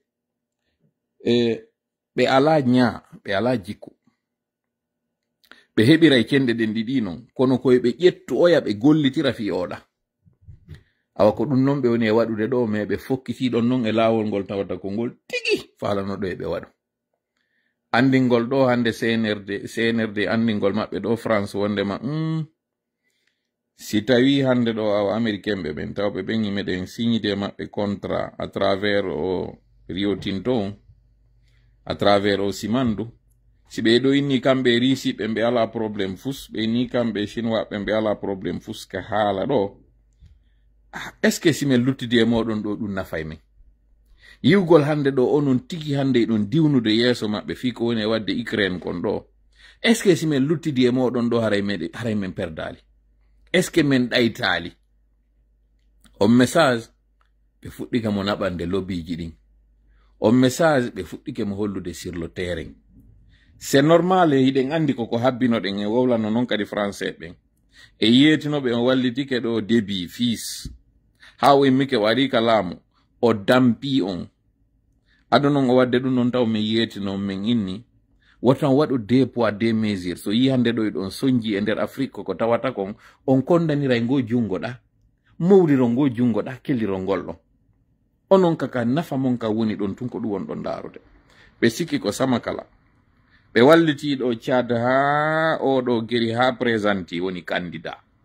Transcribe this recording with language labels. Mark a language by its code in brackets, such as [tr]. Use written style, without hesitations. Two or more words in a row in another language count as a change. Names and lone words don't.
[ff] ɓe ala nya ɓe ala jikku ɓe heɓiray cende ɗen ɗiɗi non kono koye ɓe ƴettu oya ɓe gollitira fi oɗa awa ko ɗum non ɓe woni e waɗude ɗo mais ɓe fokkitiɗon non e laawol ngol tawata ko ngol tigi falanoɗo e ɓe waɗu andingol ɗo hande CNRD andingol maɓɓe ɗo France wondema si tawi hande ɗo awa américain ɓe ɓen tawɓe ɓen yimeɗen signide maɓɓe contrat [fr] à travers [ff] o Rio Tinto [fr] à travers [ff] o Simandu si ɓe ɗo inni kamɓe risiɓe ɓe ala probléme fus ɓe inni kamɓe chinois ɓe ala probléme fus ka haala ɗo [fr] est ce que [ff] si min luttidi e moɗon ɗo ɗum nafay men yiwgol hande ɗo onon tigi hande ɗon diwnude yeeso maɓɓe fi ko woni e wadde Ukraine kon ɗo [fr] est ce que [ff] si min luttidi e moɗon ɗo haray men perdali [fr] est ce que [ff] min ɗaytali on message ɓe fuɗɗike mo naɓande lobbiji ɗin on message ɓe fuɗɗike mo hollude [fr] sur le terrain c'est normal [ff] hiɗen andi koko habbinoɗen e wowlano noon kadi français ɓen e yiyetinoɓe on wallitike ɗo débit fils ha o immike o ari ka laamu o dampi on aɗa noon o wadde ɗum noon taw min yiyetino min inni wotan waɗu [fr] deux poids deux mesures [ff] so yi hande ɗo ɗon soñji e nder Afrique koko tawata kon on kondaniray ngo jungo ɗa mowriro ngo jungo ɗa kelliro ngol ɗon onon kaka nafa mon ka woni ɗon tun ko ɗum won ɗon darude ɓe sikki ko sama kala ɓe wallitiɗo Tchad ha oɗo geri ha présenté woni candidat